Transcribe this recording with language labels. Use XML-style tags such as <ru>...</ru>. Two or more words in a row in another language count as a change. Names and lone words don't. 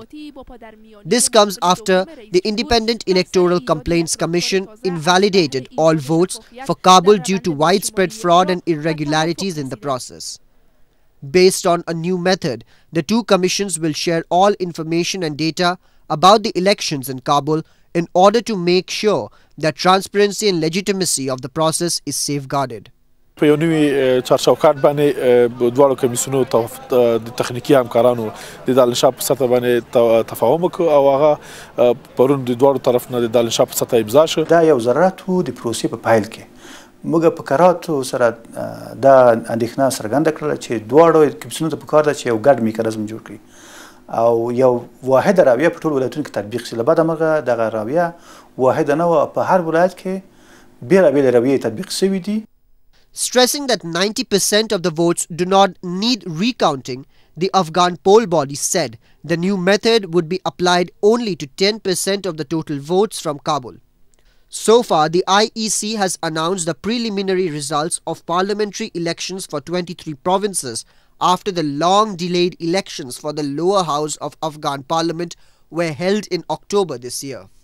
<en>This comes after the Independent Electoral Complaints Commission invalidated all votes for Kabul due to widespread fraud and irregularities in the process. Based on a new method, the two commissions will share all information and data about the elections in Kabul in order to make sure that transparency and legitimacy of the process is safeguarded.</en> <ps>په یو نوي چارچوکاټ باندې دواړو کمیسیونو د تخنیکي همکارانو د دالنشاه په سطح باندې تفاهم وکړ او هغه پرون د دواړو طرف نه د دالنشاه په سطح امضا شو. دا یو ضرورت و د پروسې په پایل کې موږ په کراتو سره دا اندېښنه څرګنده کړله چې دواړو کمیسیونو ته پکار ده چې یو ګډ میکانیزم جوړ کړي او یو واحده رویه په ټولو ولایتونو کې تطبیق شي. له بعده مرغه دغه رویه واحده نه وه، په هر ولایت کې بېلابېلې رویې تطبیق شوي دي.</ps> <en>Stressing that 90% of the votes do not need recounting, the Afghan poll body said the new method would be applied only to 10% of the total votes from Kabul. So far, the IEC has announced the preliminary results of parliamentary elections for 23 provinces after the long-delayed elections for the lower house of Afghan parliament were held in October this year.</en>